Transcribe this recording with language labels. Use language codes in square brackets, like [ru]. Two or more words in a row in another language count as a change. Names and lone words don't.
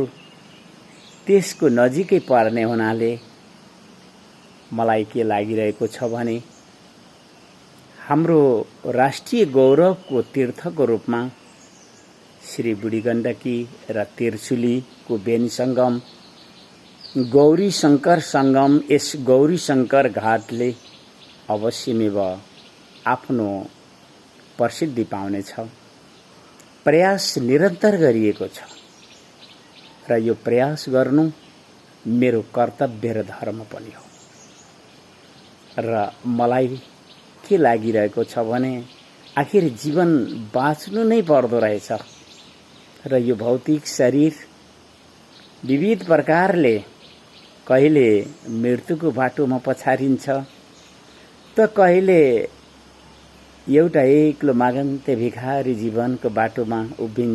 [ne] त्यसको नजिकै पर्ने हुनाले मलाई के लागिरहेको छ भने हाम्रो राष्ट्रिय गौरवको तीर्थको रूपमा श्री बुढी गण्डकी र त्रिशुलीको बेनी संगम गौरी शंकर संगम यस गौरी शंकर घाटले अवश्यमेव आफ्नो प्रसिद्धि पाउनेछ। प्रयास निरन्तर गरिएको छ र यो प्रयास गर्नु मेरो कर्तव्य र धर्म पनि हो र मलाई के लागिरहेको छ भने आखिर जीवन बाँच्नु नै पर्दो रहेछ र यो भौतिक शरीर विविध प्रकारले कहिले मृत्युको बाटोमा पछारिन्छ त कहिले एउटा एक्लो मागन्ते भिखारी जीवनको बाटोमा उभिन्छ।